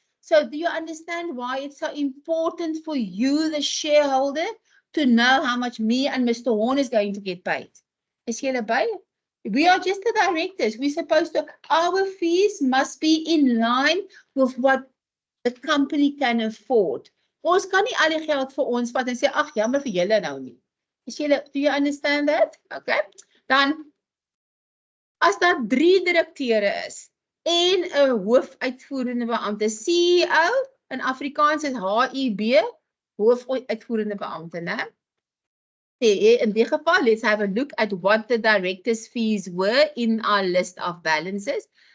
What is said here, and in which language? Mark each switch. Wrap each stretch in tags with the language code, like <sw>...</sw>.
<en>So do you understand why it's so important for you, the shareholder, to know how much me and Mr. Horn is going to get paid?</en> <af>Is julle by?</af> <en>We are just the directors. We're supposed to, our fees must be in line with what the company can afford.</en> <af>Ons kan nie al die geld vir ons vat en sê, ag, jammer vir julle nou nie. Is julle,</af> <en>do you understand that?</en> <af>Okay. Dan, as daar 3 direkteure is en 'n hoofuitvoerende beampte, CEO, in Afrikaans is HUB, hoofuitvoerende beampte, né? In die geval,</af> <en>let's have a look at what the directors' fees were in our list of balances.</en>